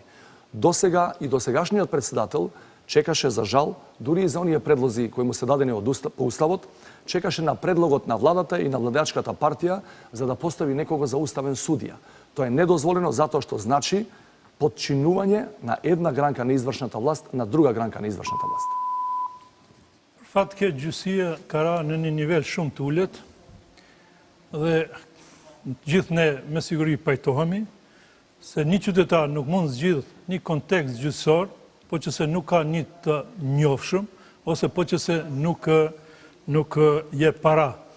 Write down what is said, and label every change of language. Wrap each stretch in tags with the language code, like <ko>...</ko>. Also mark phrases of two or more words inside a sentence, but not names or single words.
<mk>Досега и досегашниот председател чекаше, за жал, дури и за оние предлози кои му се дадени по Уставот, чекаше на предлогот на владата и на владеачката партија за да постави некого за уставен судија. Тоа е недозволено затоа што значи подчинување на една гранка на извршната власт на друга гранка на извршната власт.</mk> <sq>Fat ke gjyqësia ka ra në një nivel shumë të ulët dhe gjithë ne me siguri pajtohemi se një qytetar nuk mund zgjidh një kontekst gjyqësor po që se nuk ka një të njofshëm ose po që se nuk je para.</sq>